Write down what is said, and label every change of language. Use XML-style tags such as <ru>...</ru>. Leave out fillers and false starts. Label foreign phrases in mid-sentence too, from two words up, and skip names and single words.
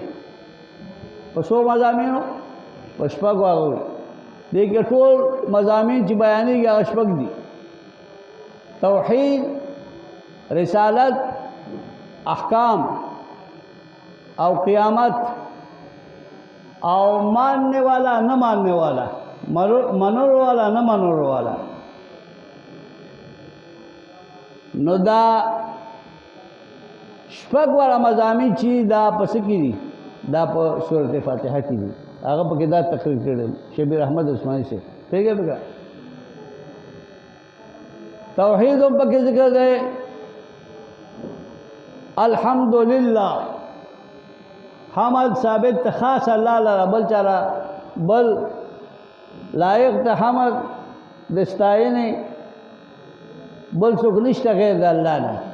<ps>په څو مضامینو؟ په شپږو. هغه دې کې ټول مضامین چې بیانېږي هغه شپږ دي: توحید، رسالت، احکام او قیامت او</ps> <ur>ماننے والا نہ ماننے والا، منور والا نہ منور والا.</ur> <ps>نو دا شپږ والا مضامین چې دا پس کې دي دا په سورت فاتحه کې دي، هغه پکې دا تقریر کړی شبیر احمد عثماني سے. پوهېږئ به که؟ توحید هم پکې ذکر دی، الحمدللہ حمد ثابت خاص الله لره، بل چاله بل لایق ته حمد د ستاینې بل څوک نشته غیر د الله نه.</ps>